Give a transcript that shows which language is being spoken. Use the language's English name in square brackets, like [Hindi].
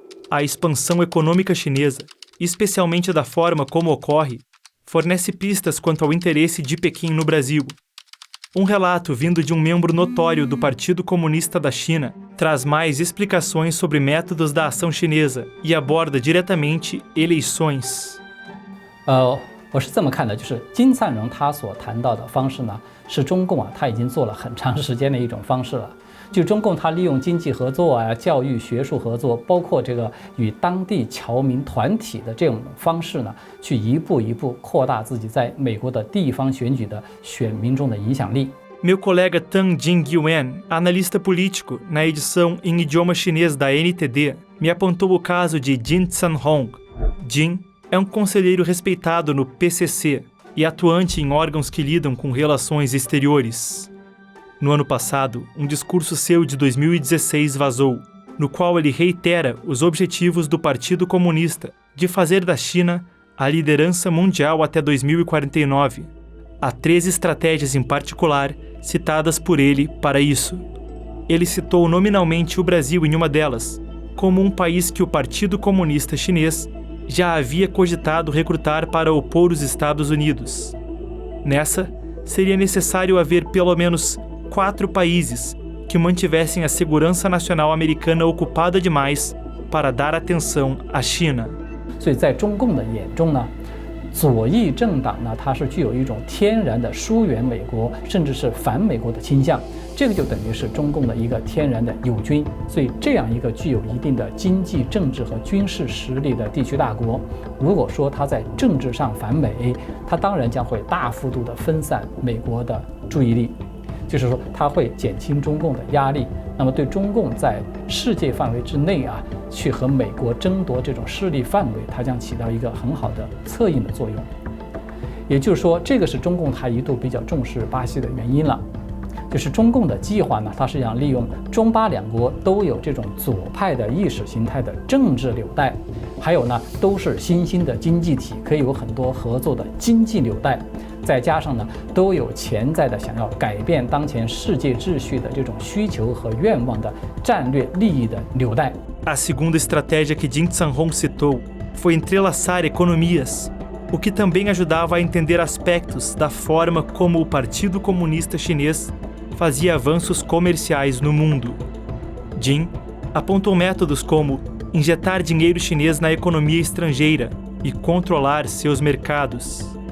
[Portuguese] A expansão econômica chinesa, especialmente da forma como ocorre, fornece pistas quanto ao interesse de Pequim no Brasil. Um relato vindo de um membro notório do Partido Comunista da China traz mais explicações sobre métodos da ação chinesa e aborda diretamente eleições. [Chinese] 我是这么看的，就是金灿荣他所谈到的方式呢，是中共他已经做了很长时间的一种方式了。就中共他利用经济合作教育学术合作，包括这个与当地侨民团体的这种方式呢，去一步一步扩大自己在美国的地方选举的选民中的影响力。 [Portuguese] Meu colega Tang Jingyuan, analista político, na edição em idioma chinês da NTD, me apontou o caso de Jin Tsan-hong. Jin é um conselheiro respeitado no PCC e atuante em órgãos que lidam com relações exteriores. No ano passado, um discurso seu de 2016 vazou. no qual ele reitera os objetivos do Partido Comunista de fazer da China a liderança mundial até 2049. Há 3 estratégias em particular citadas por ele para isso. Ele citou nominalmente o Brasil em uma delas, como um país que o Partido Comunista Chinês já havia cogitado recrutar para opor os Estados Unidos. Nessa, seria necessário haver pelo menos 4 países que mantivessem a segurança nacional americana ocupada demais para dar atenção à China. [Chinese] 所以在中共的眼中呢，左翼政党呢，它是具有一种天然的疏远美国，甚至是反美国的倾向。这个就等于是中共的一个天然的友军。所以这样一个具有一定的经济、政治和军事实力的地区大国，如果说它在政治上反美，它当然将会大幅度的分散美国的注意力。就是说，它会减轻中共的压力，那么对中共在世界范围之内啊，去和美国争夺这种势力范围，它将起到一个很好的策应的作用。也就是说，这个是中共它一度比较重视巴西的原因了。就是中共的计划呢，它实际上利用中巴两国都有这种左派的意识形态的政治纽带，还有呢都是新兴的经济体，可以有很多合作的经济纽带，再加上呢都有潜在的想要改变当前世界秩序的这种需求和愿望的战略利益的纽带。 [Portuguese] A segunda estratégia que Jin Zhanhong citou foi entrelaçar economias, o que também ajudava a entender aspectos da forma como o Partido Comunista Chinês fazia avanços comerciais no mundo. Jin apontou métodos como injetar dinheiro chinês na economia estrangeira e controlar seus mercados.